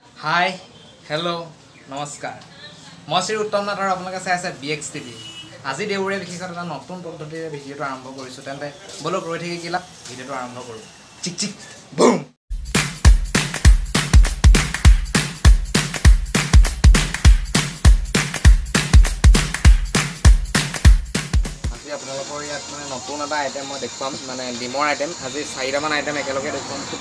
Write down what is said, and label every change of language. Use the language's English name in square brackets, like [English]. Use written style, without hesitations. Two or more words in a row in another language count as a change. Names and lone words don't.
[Hindi] हाय हेलो नमस्कार मैं श्री उत्तम नाथ और [Assamese] आपलोके चाই আছে BX TV আজি দেউৰে বিশেষত এটা নতুন পদ্ধতিৰে ভিডিওটো আৰম্ভ কৰিছো তেন্তে বলক ৰৈ থাকি কিলা ভিডিওটো আৰম্ভ কৰো চিক চিক বুম আজি আপোনালোকৰ ইয়াত মানে নতুন এটা আইটেম মই দেখুৱাম মানে ডিমৰ আইটেম আজি 4টা মান আইটেম একেলগে দেখুৱাম খুব